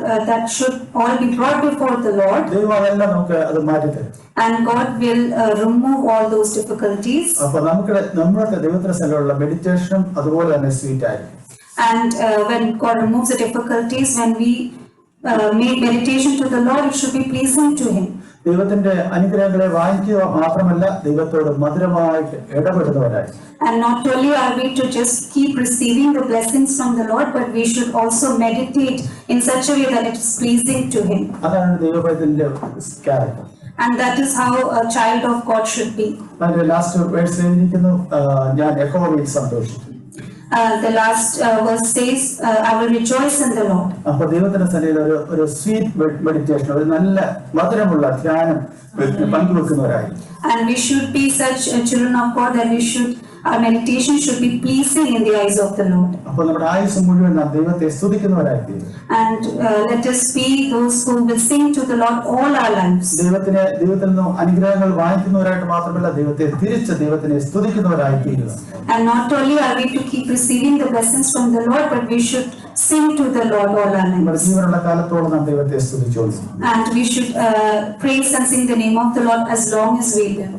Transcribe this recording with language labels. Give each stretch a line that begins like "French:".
English: That should all be brought before the Lord.
Malayalam: ദൈവം അതെല്ലാം നമുക്ക് അത് മാറ്റിത്തരും.
English: And God will remove all those difficulties.
Malayalam: അപ്പൊ നമ്മുടെ ദൈവത്തിന്റെ സ്ഥലമുള്ള മെഡിറ്റേഷനും അതുപോലെ തന്നെ സ്വീറ്റ് ആയിരിക്കും.
English: And when God removes the difficulties, when we make meditation to the Lord, it should be pleasing to him.
Malayalam: ദൈവത്തിന്റെ അനുഗ്രഹങ്ങളെ വാങ്ങിക്കുക മാത്രമല്ല, ദൈവത്തോട് മധുരമായിട്ട് ഇടപെടുന്നവരായി.
English: And not only are we to just keep receiving the blessings from the Lord, but we should also meditate in such a way that it is pleasing to him.
Malayalam: അതാണ് ദൈവത്തിന്റെ character.
English: And that is how a child of God should be.
Malayalam: അതിന്റെ last വേഴ്സിൽ എഴുതിയിരിക്കുന്നു, ഞാൻ യഹോവയിൽ സന്തോഷിക്കും.
English: The last verse says, I will rejoice in the Lord.
Malayalam: അപ്പൊ ദൈവത്തിന്റെ സന്നിധിയിൽ ഒരു സ്വീറ്റ് മെഡിറ്റേഷൻ, ഒരു നല്ല മധുരമുള്ള ധ്യാനം പങ്കുവെക്കുന്നവരായി.
English: And we should be such children of God that our meditation should be pleasing in the eyes of the Lord.
Malayalam: അപ്പൊ നമ്മുടെ ആയുസ് മുഴുവൻ നാം ദൈവത്തെ സ്തുതിക്കുന്നവരായി തീരും.
English: And let us be those who will sing to the Lord all our lives.
Malayalam: ദൈവത്തിൽ നിന്നും അനുഗ്രഹങ്ങൾ വാങ്ങിക്കുന്നവരായിട്ട് മാത്രമല്ല, ദൈവത്തിനെ സ്തുതിക്കുന്നവരായി തീരുക.
English: And not only are we to keep receiving the blessings from the Lord, but we should sing to the Lord all our
Malayalam: നമ്മുടെ
English: lives.
Malayalam: ജീവനുള്ള കാലത്തോളം നാം ദൈവത്തെ സ്തുതിച്ചുകൊണ്ടിരിക്കും.
English: And we should praise and sing the name of the Lord as long as we live.